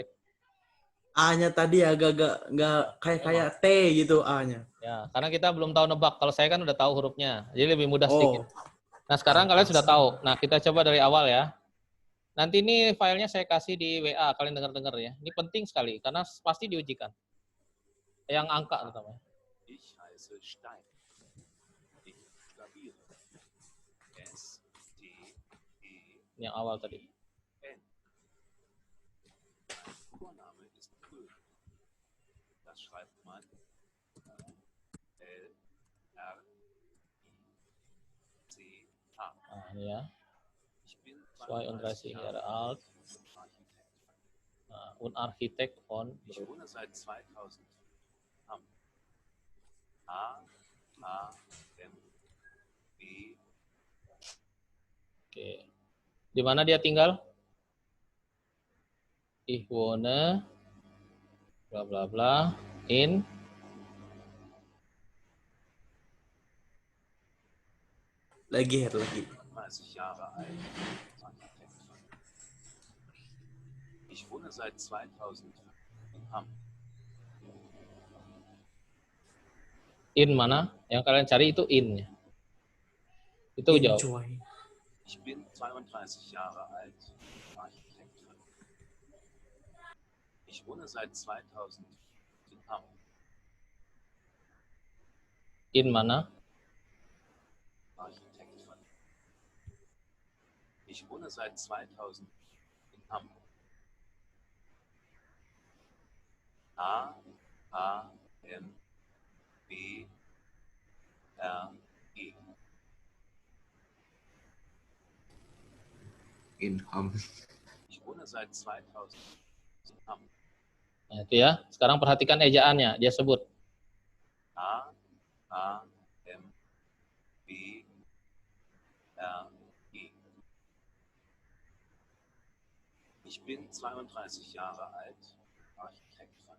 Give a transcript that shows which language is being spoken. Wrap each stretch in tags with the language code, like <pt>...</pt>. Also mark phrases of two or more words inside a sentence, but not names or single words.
<id>A-nya tadi agak-agak nggak kayak T gitu A-nya. Ya, karena kita belum tahu nebak. Kalau saya kan udah tahu hurufnya, jadi lebih mudah Oh. sedikit. Nah, sekarang kalian sudah tahu. Nah, kita coba dari awal ya. Nanti ini filenya saya kasih di WA, kalian dengar-dengar ya. Ini penting sekali, karena pasti diujikan. Yang angka terutama.</id> <de>Ich heiße Stein. Ich buchstabiere. S, T, E,</de> <id>Yang awal tadi.</id> <de>N. Mein Vorname ist Köhn. Das schreibt man L, R, I, C, H.</de> <id>Nah, ini ya.</id> <de>Ich bin 32 Jahre alt. Architekt. Und Architekt von Ich wohne seit 2000 am A, M, B.</de> <id>Oke. Di mana dia tinggal?</id> <de>Ich wohne bla bla bla in</de> <id>Lagi.</id> <de>30 Jahre alt. Architekt. Ich wohne seit 2000 in Hamm.</de> <id>in mana? Yang kalian cari itu in. Itu jawab. Enjoy.</id> <de>Ich bin 32 Jahre alt. Architekt. Ich wohne seit 2000 in Hamm.</de> <id>In mana?</id> <de>Architekt. Ich wohne seit 2000 in Hamm. A, M, B, R, E. In Ham. Ich wohne seit 2000 in Hamm.</de> <id>Nah, itu ya. Sekarang perhatikan ejaannya. Dia sebut.</id> <de>A, M, B, R, E. Ich bin 32 Jahre alt, Architekt.</de>